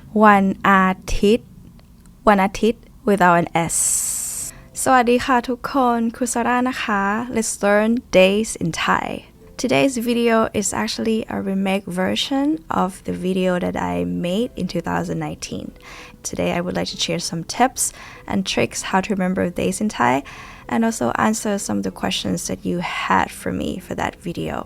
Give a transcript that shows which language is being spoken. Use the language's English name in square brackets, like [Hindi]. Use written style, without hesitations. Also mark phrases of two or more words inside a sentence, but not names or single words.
[Thai] วันอาทิตย์ วันอาทิตย์ [English] without an s [Thai] สวัสดีค่ะทุกคนครูซาร่านะคะ [English] Let's learn days in Thai. Today's video is actually a remake version of the video that I made in 2019. Today I would like to share some tips and tricks how to remember days in Thai and also answer some of the questions that you had for me for that video.